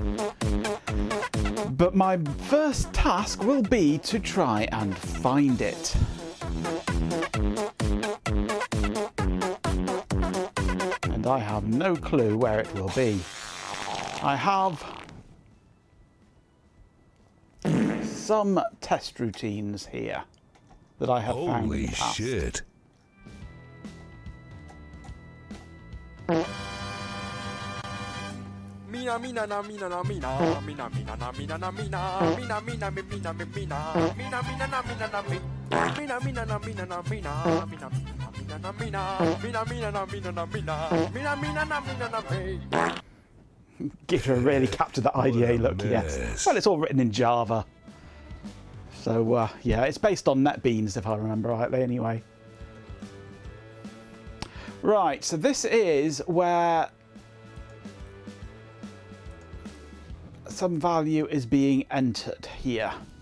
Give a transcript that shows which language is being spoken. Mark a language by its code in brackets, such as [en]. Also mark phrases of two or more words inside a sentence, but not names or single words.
[en] But my first task will be to try and find it. And I have no clue where it will be. I have some test routines here that I have found. Holy shit. Mina mina na mina na mina mina mina na mina na mina mina mina mi mina mi mina mina mina na mina na mi mina mina na mina na mina mina mina na mina mina mina na mina na mina mina mina na mina na mi. Gives her a really captured that IDA look, yes. Well, it's all written in Java. So, yeah, it's based on NetBeans, if I remember rightly, anyway. Right, so this is where some value is being entered here.